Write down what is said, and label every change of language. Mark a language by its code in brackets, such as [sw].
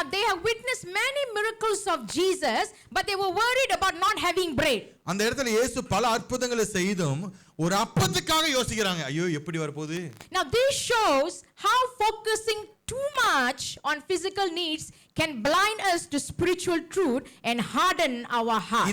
[en] Now they have witnessed many miracles of Jesus, but they were worried about not having bread. [ta] அந்த இடத்துல இயேசு பல அற்புதங்களை செய்தும் ஒரு அப்பத்துக்காக யோசிக்கிறாங்க, ஐயோ எப்படி வரப்போகுது. [en] Now this shows how focusing too much on physical needs can blind us to spiritual truth and harden our hearts.